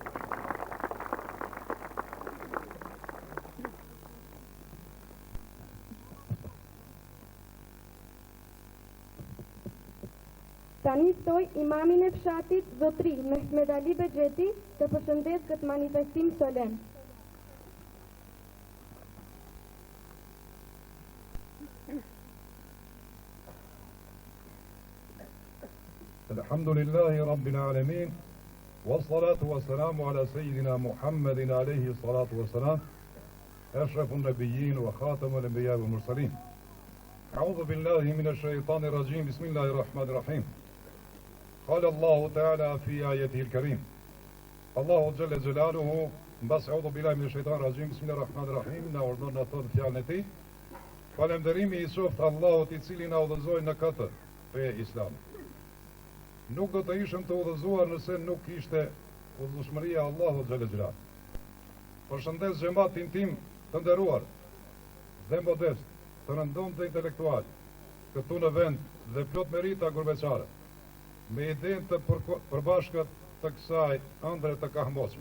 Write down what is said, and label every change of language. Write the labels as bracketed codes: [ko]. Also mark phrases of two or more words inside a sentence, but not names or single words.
[sq] Tani ftoj imamin e fshatit, Zotri Mehmed Ali Bexheti, të përshëndes këtë manifestim solen. [ar] الحمد لله رب العالمين والصلاة والسلام على سيدنا محمد عليه الصلاة والسلام أشرف النبيين وخاتم الأنبياء والمرسلين. أعوذ بالله من الشيطان الرجيم بسم الله الرحمن الرحيم. قال الله تعالى في آيته الكريم الله جل جلاله mbas أعوذ بالله من الشيطان الرجيم بسم الله الرحمن الرحيم [sq] na urdhon në thot fjalën e tij. Falënderimi i qoftë Allahut i cili na udhëzoi në këtë fe islam. Nuk do të ishëm të udhëzuar nëse nuk ishte udhëzueshmëria e Allahut [ar] جل جلاله. [sq] Përshëndes xhamatin tim të nderuar dhe modest, të rëndom të intelektual, këtu në vend dhe plot merita gurbeçare, me idenë të përbashkët të kësaj ëndre të kahmoshme.